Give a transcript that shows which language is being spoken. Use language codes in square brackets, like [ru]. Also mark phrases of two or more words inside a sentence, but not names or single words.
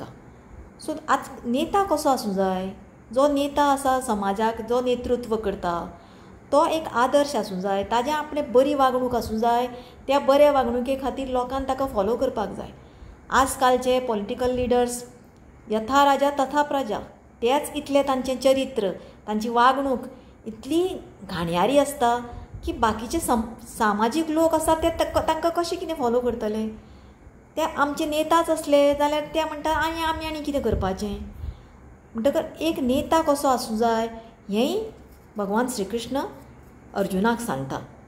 [kok] सो आज नेता कसो आसूं जाय. जो नेता आसा समाजाक जो नेतृत्व करता तो एक आदर्श आसूं जाय. ताजें आपलें बरी वागणूक आसूं जाय. त्या बऱ्या वागणुके खातीर लोकांक ताका फॉलो करपाक जाय. आज कालचे [en] political leaders [sa] यथा राजा तथा प्रजा. [kok] तेच इतलें तांचें चरित्र, तांची वागणूक इतली घाणयारी आसता की बाकीचे सामाजीक लोक आसा ते तांकां कशें कितें फॉलो करतले. ते आमचे नेताच असले जाल्यार ते म्हणटा आमी कितें करपाचें. म्हणटकर एक नेता कसो आसूं जाय हेंय भगवान श्री कृष्ण अर्जुनाक सांगता.